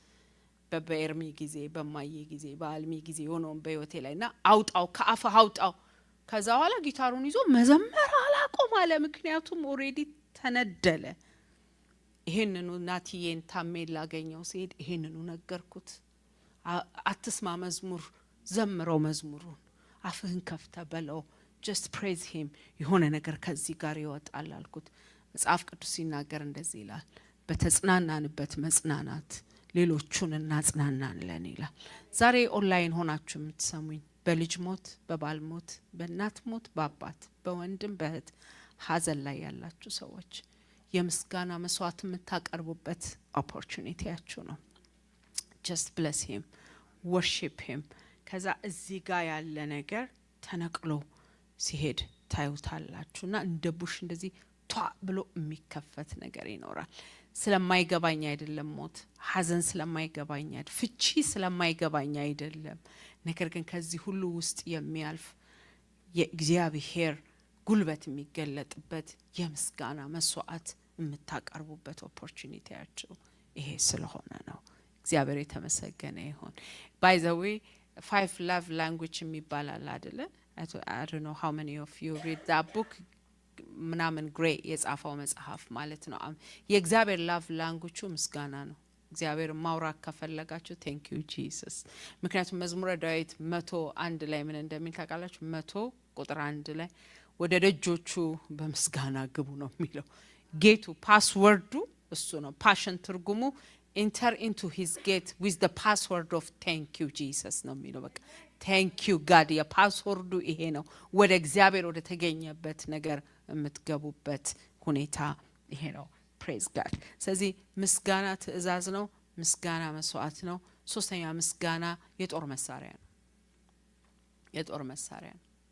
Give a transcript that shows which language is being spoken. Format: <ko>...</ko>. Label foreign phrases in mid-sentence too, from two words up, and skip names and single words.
<am>በበርሚ ጊዜ በማዬ ጊዜ በአልሚ ጊዜ ሆኖም በህይወቴ ላይና አውጣው ከአፉ አውጣው ከዛ በኋላ ጊታሩን ይዞ መዘመር አላቆም አለ ምክንያቱም ኦሬዲ ተነደለ ይሄንኑ ናቲዬን ታሜል ላገኘው ሲሄድ ይሄንኑ ነገርኩት አትስማ መዝሙር ዘምረው መዝሙሩን አፍህን ከፍተ በለው</am> <en>just praise him</en> <am>የሆነ ነገር ከዚህ ጋር ይወጣል አልኩት መጽሐፍ ቅዱስ ሲናገር እንደዚህ ይላል በተጽናናንበት መጽናናት ሌሎቹን እናጽናናለን ይላል ዛሬ ኦንላይን ሆናችሁ የምትሰሙኝ በልጅ ሞት በባል ሞት በእናት ሞት በአባት በወንድም በእህት ሀዘን ላይ ያላችሁ ሰዎች የምስጋና መስዋዕት የምታቀርቡበት ኦፖርቹኒቲያችሁ ነው</am> <en>just bless him worship him</en> <am>ከዛ እዚህ ጋር ያለ ነገር ተነቅሎ ሲሄድ ታዩታላችሁና እንደ ቡሽ እንደዚህ ቷ ብሎ የሚከፈት ነገር ይኖራል ስለማይገባኝ አይደለም ሞት ሀዘን ስለማይገባኝ አይደለም ፍቺ ስለማይገባኝ አይደለም ነገር ግን ከዚህ ሁሉ ውስጥ የሚያልፍ የእግዚአብሔር ጉልበት የሚገለጥበት የምስጋና መስዋዕት የምታቀርቡበት ኦፖርቹኒቲያችሁ ይሄ ስለሆነ ነው እግዚአብሔር የተመሰገነ ይሁን</am> <en>by the way</en> <am>5</am> <en>love language</en> <am>የሚባላል አይደለ</am> <en>I don't know how many of you read that book</en> <am>ምናምን ግሬ የጻፈው መጽሐፍ ማለት ነው የእግዚአብሔር</am> <en>love language</en> <am>ምስጋና ነው እግዚአብሔር ማውራት ከፈለጋችሁ</am> <en>thank you Jesus</en> <am>ምክንያቱም መዝሙረ ዳዊት 101 ላይ ምን እንደሚል ታውቃላችሁ 100 ቁጥር 1 ላይ ወደ ደጆቹ በምስጋና ግቡ ነው የሚለው ጌቱ ፓስወርዱ እሱ ነው ፓሽን ትርጉሙ</am> <en>enter into his gate with the password of thank you Jesus</en> <am>ነው የሚለው በቃ</am> <en>thank you God</en> <am>የፓስወርዱ ይሄ ነው። ወደ እግዚአብሔር ወደ ተገኘበት ነገር የምትገቡበት ሁኔታ ይሄ ነው።</am> <en>praise God።</en> <am>ስለዚህ ምስጋና ትእዛዝ ነው። ምስጋና መስዋዕት ነው። ሶስተኛ ምስጋና የጦር መሳሪያ ነው። የጦር መሳሪያ ነው።</am>